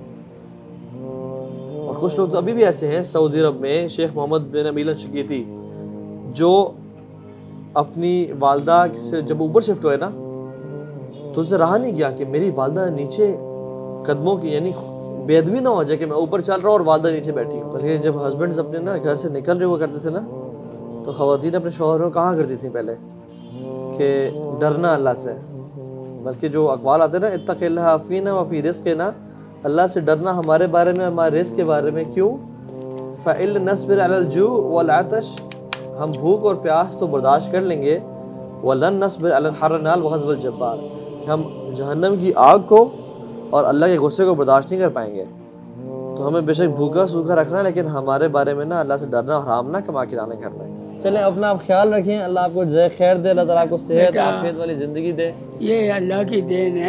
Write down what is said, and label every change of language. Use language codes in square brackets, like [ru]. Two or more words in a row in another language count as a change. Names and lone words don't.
[hi] और कुछ लोग तो अभी भी ऐसे हैं सऊदी अरब में, शेख मोहम्मद बिन अमील शकीती, जो अपनी वालदा से जब ऊपर शिफ्ट हुए ना तो उनसे रहा नहीं गया कि मेरी वालदा नीचे कदमों की, यानी बेअदबी ना हो जाए कि मैं ऊपर चल रहा हूँ और वालदा नीचे बैठी हूँ। बल्कि जब हस्बैंड्स अपने ना घर से निकल रहे हुआ करते थे ना, तो ख़वातीन अपने शौहर को कहा करती थी पहले कि डरना अल्लाह से। बल्कि जो अक़वाल आते ना, [ar] اتق الله فينا وفي رزقنا, [hi] अल्लाह से डरना हमारे बारे में, हमारे रिज़्क़ के बारे में। क्यों? [ar] فإنا نصبر على الجوع والعطش, [hi] हम भूख और प्यास तो बर्दाश्त कर लेंगे, [ar] ولا نصبر على حر النار وغضب الجبار, [hi] हम जहन्नम की आग को और अल्लाह के गुस्से को बर्दाश्त नहीं कर पाएंगे। तो हमें बेशक भूखा सूखा रखना, लेकिन हमारे बारे में ना अल्लाह से डरना, हराम ना कमा के लाने करना है। चलें, अपना आप ख्याल रखें, अल्लाह आपको जय खैर दे, अल्लाह ताला आपको सेहत और आफियत वाली ज़िंदगी दे। ये अल्लाह की देन है।